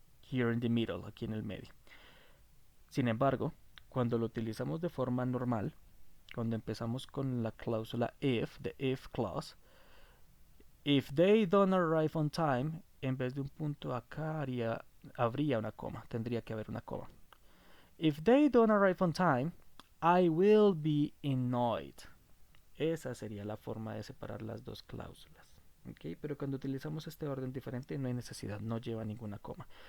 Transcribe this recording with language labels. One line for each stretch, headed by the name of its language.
English: Here in the middle,
Spanish: aquí en el medio. Sin embargo, cuando lo utilizamos de forma normal, cuando empezamos con la cláusula if,
English: the if clause, if they don't arrive on time,
Spanish: en vez de un punto acá habría una coma, tendría que haber una coma.
English: If they don't arrive on time, I will be annoyed.
Spanish: Esa sería la forma de separar las dos cláusulas. ¿Okay? Pero cuando utilizamos este orden diferente no hay necesidad, no lleva ninguna coma.